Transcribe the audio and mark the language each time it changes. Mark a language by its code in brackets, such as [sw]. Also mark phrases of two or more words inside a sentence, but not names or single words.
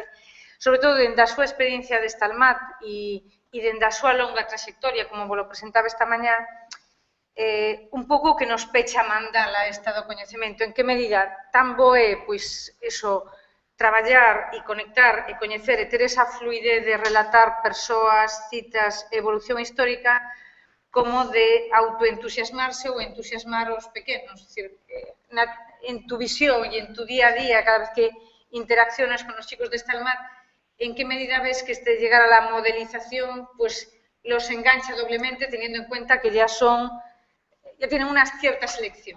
[gl] Sobre todo, dende a súa experiencia de Stalmat e dende a súa longa trayectoria, como vos lo presentaba esta mañá, un pouco que nos pecha a mandala esta do coñecemento. En que medida tan bo é, pois, eso, traballar e conectar e coñecer e ter esa fluidez de relatar persoas, citas, evolución histórica, como de autoentusiasmarse ou entusiasmar os pequenos. [es] Es decir, en tu visión e en tu día a día, cada vez que interaccionas con os chicos de Stalmat, en que medida ves que este llegar a la modelización pues los engancha doblemente, teniendo en cuenta que ya tienen una cierta selección?